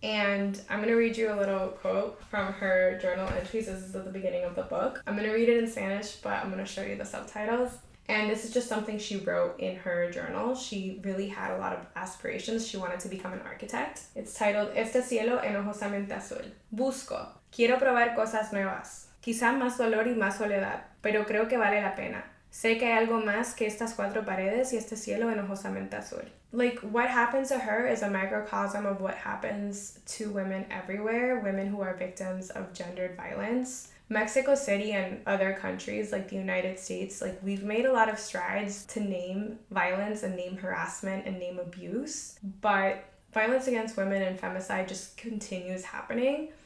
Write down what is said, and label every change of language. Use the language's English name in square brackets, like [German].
[English] And I'm gonna read you a little quote from her journal entries. This is at the beginning of the book. I'm gonna read it in Spanish, but I'm gonna show you the subtitles. And this is just something she wrote in her journal. She really had a lot of aspirations. She wanted to become an architect. It's titled, [Spanish] Este cielo enojosamente azul. Busco. Quiero probar cosas nuevas. Quizá más dolor y más soledad, pero creo que vale la pena. Sé que hay algo más que estas cuatro paredes y este cielo enojosamente azul. [English] Like, what happens to her is a microcosm of what happens to women everywhere, women who are victims of gendered violence. Mexico City and other countries like the United States, like, we've made a lot of strides to name violence and name harassment and name abuse, but violence against women and femicide just continues happening.